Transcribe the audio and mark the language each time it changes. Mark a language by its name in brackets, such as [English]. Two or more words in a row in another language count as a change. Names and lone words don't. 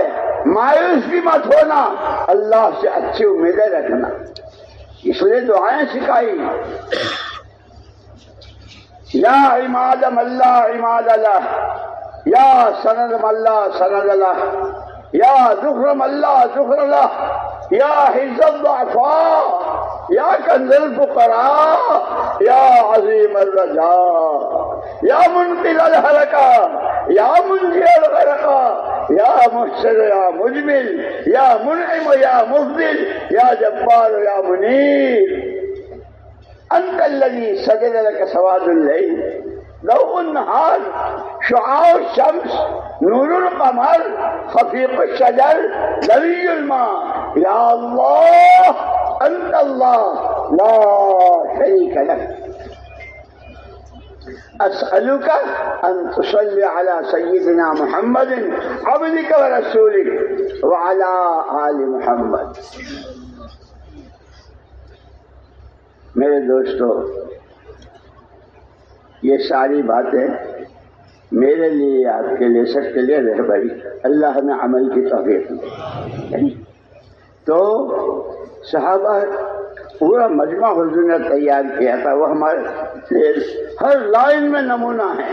[Urdu] مایوس بھی مت ہونا، اللہ سے اچھی امیدیں رکھنا. اس لیے دعائیں سکھائی. [Arabic] یا عماد اللہ عماد اللہ، یا سند اللہ سند اللہ، یا ذخر اللہ ذخر اللہ، یا حفظ الضعفاء، یا کنز الفقراء، یا عظیم الرجاء، یا منقذ الهلكة، یا منجی الغرقى، یا محسن یا مجمل، یا منعم یا مفضل، یا جبار یا منیر. انت الذي سجد لك سواد الليل، ضوء النهار، شعاع الشمس، نور القمر، خفيق الشجر، لوي الماء. يا الله أنت الله لا شريك لك. أسألك أن تصلي على سيدنا محمد عبدك ورسولك وعلى آل محمد. [Urdu] میرے دوستو، یہ ساری باتیں میرے لیے، آپ کے لیے، سب کے لیے رہبری. اللہ نے عمل کی توفیق دی. تو صحابہ پورا مجمع حضور نے تیار کیا تھا، وہ ہمارے لیے ہر لائن میں نمونہ ہے.